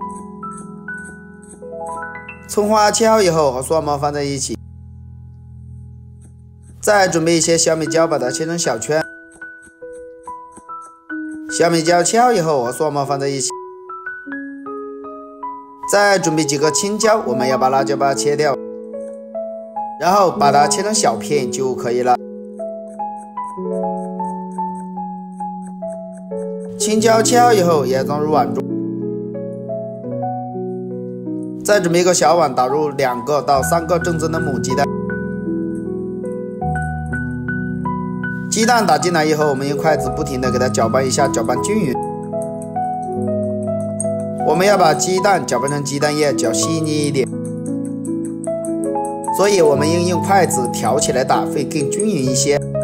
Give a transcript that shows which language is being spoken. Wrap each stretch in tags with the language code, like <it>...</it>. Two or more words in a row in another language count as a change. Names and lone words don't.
<zh>蔥花切好以後和蒜末放在一起，再準備一些小米椒，把它切成小圈，小米椒切好以後和蒜末放在一起，再準備幾個青椒，我們要把辣椒把它切掉，然後把它切成小片就可以了。青椒切好以後也裝入碗中，再準備一個小碗，打入2個到3個正宗的母雞蛋。雞蛋打進來以後，我們用筷子不停地給它攪拌一下，攪拌均勻。我們要把雞蛋攪拌成雞蛋液，攪細膩一點，所以我們應用筷子挑起來打，會更均勻一些。</zh>